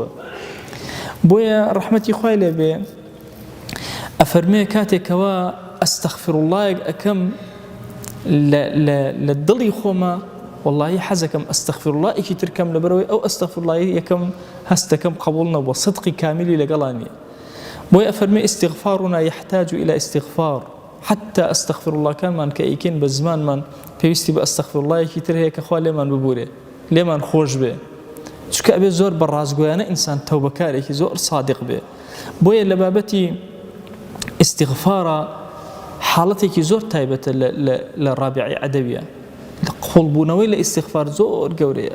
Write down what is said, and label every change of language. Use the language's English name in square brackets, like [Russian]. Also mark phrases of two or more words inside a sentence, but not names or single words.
[Central Kurdish] بۆیە ڕەحمەتی خوای لێ بێ ئەفەرمێ کاتێکەوە ئەستەغفیرڵڵایەک ئەکەم لە دڵی خۆمە واللهی حەزەکەم ئەستەغفیرڵڵایەکی ترکەم لەبەرەوەی ئەو ئەستەغفیرڵڵایی یەکەم هەستەکەم قبوڵ نەبووە، صدقی کاملی لەگەڵا نییە. بۆیە ئەفەرمێ [Arabic] ئیستیغفارنا یحتاج إلى استغفار، حتى [Central Kurdish] ئەستەغفیرڵڵاکانمان کە ئەیکەین بە زمانمان پێویستی بە ئەستەغفیرڵڵایەکی تر هەیە کە خوا لێمان ببورێ، لێمان خۆش بێ، چونکە ئەبێ زۆر بەڕازگۆیانە ئینسان تەوبەکارێکی زۆر صادق بێ. بۆیە لە بابەتی ئیستیغفارە حاڵەتێکی زۆر تایبەتە لە ڕابعەی عەدەویە، قوڵبوونەوەی لە ئیستیغفار زۆر گەورەیە.